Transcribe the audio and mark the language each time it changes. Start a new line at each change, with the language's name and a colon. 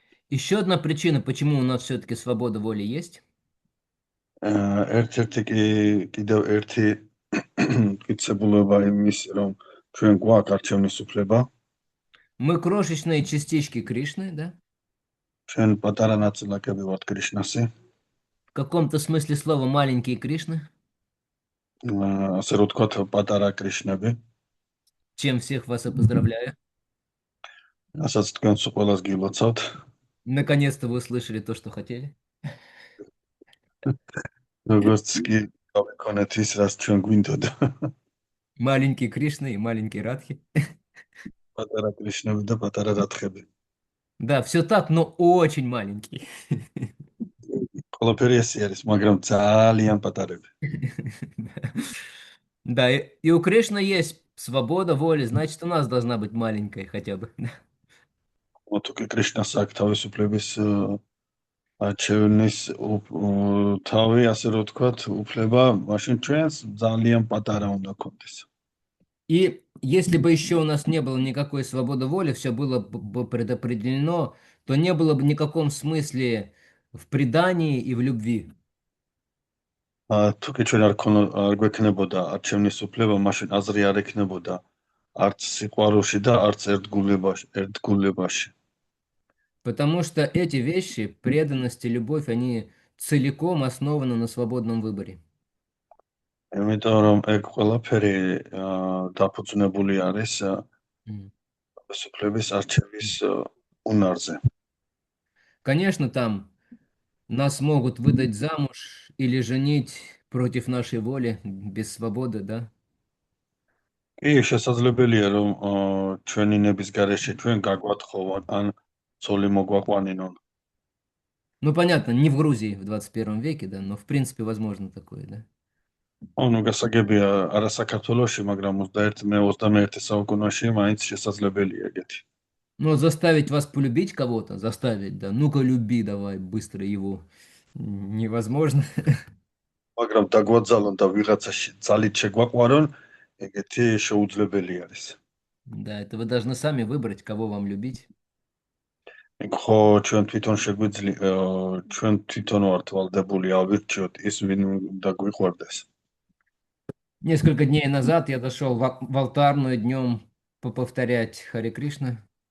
Russian: Еще одна причина, почему у нас все-таки свобода воли есть.
Georgian: ერთ-ერთი კიდევ ერთი მტკიცებულება იმის, რომ ჩვენ გვაქვს არჩევნის უფლება.
Russian: Мы крошечные частички Кришны, да?
Georgian: ჩვენ პატარა ნაწილაკები ვართ კრიშნასი.
Russian: В каком-то смысле слова маленькие Кришны,
Georgian: ასე რომ ვთქვათ, პატარა კრიშნები.
Russian: чем всех вас и поздравляю.
Georgian: რასაც თქვენს ყველას გილოცავთ.
Russian: Наконец-то вы услышали то, что хотели.
Georgian: როგორც კი გავიქონეთ ის, რაც ჩვენ გვინდოდა.
Russian: Маленькие Кришны и маленькие Радхи.
Georgian: პატარა კრიშნები და პატარა რათხები.
Russian: Да, все так, но очень маленькие.
Georgian: ყველაფერი ესე არის, მაგრამ ძალიან პატარები.
Russian: Да, и у Кришны есть свобода воли, значит, у нас должна быть маленькая хотя бы.
Georgian: თუ კი კრიშნას აქვს თავისუფლების არჩევნის თავი, ასე რომ ვთქვათ, უფლება მაშინ ჩვენს ძალიან პატარა უნდა ქონდეს.
Russian: И если бы еще у нас не было никакой свободы воли, все было бы предопределено, то не было бы никаком смысле в предании и в любви.
Georgian: თუ კი ჩვენ არ გვექნებოდა არჩევნის უფლება, მაშინ აზრი არ ექნებოდა არც სიყვარულში და არც ერთგულებაში.
Russian: Потому что эти вещи, преданность и любовь, они целиком основаны на свободном выборе.
Georgian: იმიტომ რომ ეგ ყველაფერი დაფუძნებული არის М. სუფლების არჩევის უნარზე.
Russian: Конечно, там нас могут выдать замуж или женить против нашей воли, без свободы, да?
Georgian: კი, შესაძლებელია რომ ჩვენი ნების გარეშე ჩვენ გაგვათხოვონ ან ცოლი მოგვაყვანინონ.
Russian: Ну, понятно, не в Грузии в 21 веке, да, но в принципе возможно такое, да.
Georgian: ანუ გასაგებია არა საქართველოში, მაგრამ 21 საუკუნეში მაინც შესაძლებელია ეგეთი.
Russian: Но заставить вас полюбить кого-то, заставить, да, ну-ка люби давай быстро его, невозможно.
Georgian: მაგრამ დაგვაძალონ და ვიღაცაში ძალით შეგვაყვარონ, ეგეთი შეუძლებელი არის.
Russian: Да, это вы должны сами выбрать, кого вам любить.
Georgian: ეგ ხო ჩვენ თვითონ შეგვიძლია ჩვენ თვითონ ვართ ვალდებული ავირჩიოთ ის ვინ უნდა გვიყვარდეს.
Russian: Несколько дней назад я зашел в алтарную днем повторять Харе Кришна.